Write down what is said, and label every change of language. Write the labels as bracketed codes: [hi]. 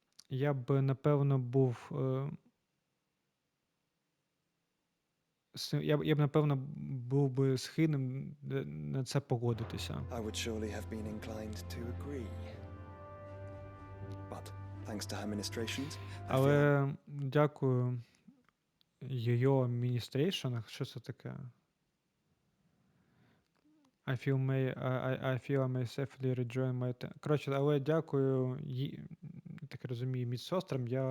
[uk] Я б, напевно, був... Я б, напевно, був би схильним на це погодитися. [en] I would surely have been inclined to agree. But thanks to her ministrations, [uk] Але дякую її [en] administration. [uk] Що це таке? [en] I feel I may safely rejoin my... [uk] Коротше, але дякую, так розумію, медсестрам.